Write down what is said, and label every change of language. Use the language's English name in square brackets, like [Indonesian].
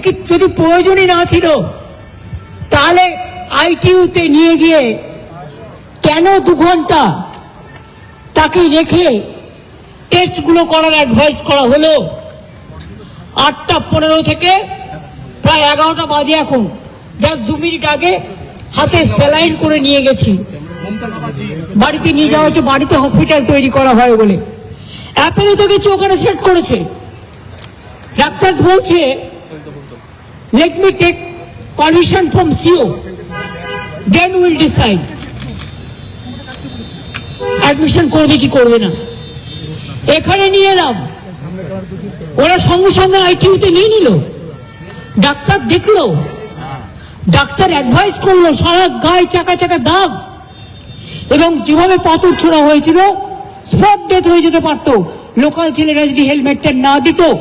[Bangla] যদি প্রয়োজনই না ছিল তাহলে আইটিইউতে নিয়ে গিয়ে কেন 2 ঘন্টা তাকে রেখে টেস্টগুলো করার অ্যাডভাইস করা হলো? 8:15 থেকে প্রায় 11টা বাজে এখন, জাস্ট 2 মিনিট আগে হাতে স্যালাইন করে নিয়ে গেছি, বাড়িতে নিয়ে যাওয়া হচ্ছে, বাড়িতে হসপিটাল তৈরি করা হয় বলে। অ্যাপেলে তো গেছি, ওখানে থ্রেট করেছে। ডাক্তার বলছে [English] let me take permission from CO, then we'll decide. [Bangla] Admission করবে কি করবে না। এখানে নিয়ে এলাম, ওরা সঙ্গে সঙ্গে আইটিইউতে নিয়ে নিল, ডাক্তার দেখলো, ডাক্তার অ্যাডভাইস করলো, সারা গায়ে চাকা চাকা দাগ, এবং যেভাবে পাথর ছোড়া হয়েছিল স্পট ডেথ হয়ে যেতে পারতো লোকাল ছেলেরা যদি হেলমেটটা না দিত।